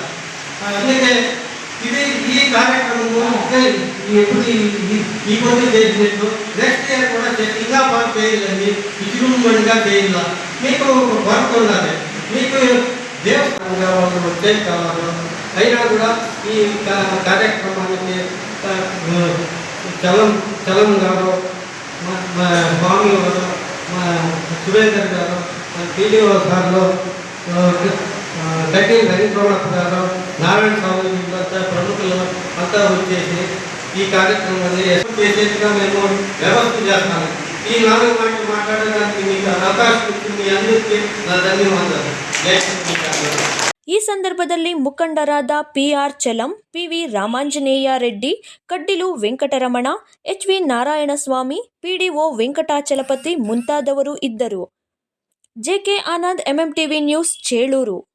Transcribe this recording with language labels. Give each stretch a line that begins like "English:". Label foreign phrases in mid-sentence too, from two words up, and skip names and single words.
Kannada: ಅದಕ್ಕೆ ಇದು ಈ ಕಾರ್ಯಕ್ರಮವು
Telugu: ఈ పొద్దు చేసినట్టు
English: next year
Telugu: కూడా ఇంకా బాగా చేయాలండి. విజృంభణగా చేయాల. మీకు వర్క్ ఉన్నది, మీకు దేవస్థానంగా వాళ్ళు వచ్చేది కావాలి. అయినా కూడా ఈ కార్యక్రమానికి చలం గారు, స్వామి గారు, సురేందర్ గారు, PDO గారు, గడ్డి రవీంద్రనాథ్ గారు, నారాయణ స్వామి అంతా ప్రముఖులు అంతా వచ్చేసి ఈ కార్యక్రమాన్ని చేసేట్టుగా మేము వ్యవస్థ చేస్తాము. ఈ 4 మాటలు మాట్లాడడానికి మీకు అవకాశం ఇచ్చింది. మీ అందరికీ నా ధన్యవాదాలు.
Kannada: ಈ ಸಂದರ್ಭದಲ್ಲಿ ಮುಖಂಡರಾದ PR ಚಲಂ, PV ರಾಮಾಂಜನೇಯ ರೆಡ್ಡಿ, ಕಡ್ಡಿಲು ವೆಂಕಟರಮಣ, HV ನಾರಾಯಣಸ್ವಾಮಿ, PDO ವೆಂಕಟಾಚಲಪತಿ ಮುಂತಾದವರು ಇದ್ದರು. JK ಆನಂದ್, MMTV ನ್ಯೂಸ್, ಚೇಳೂರು.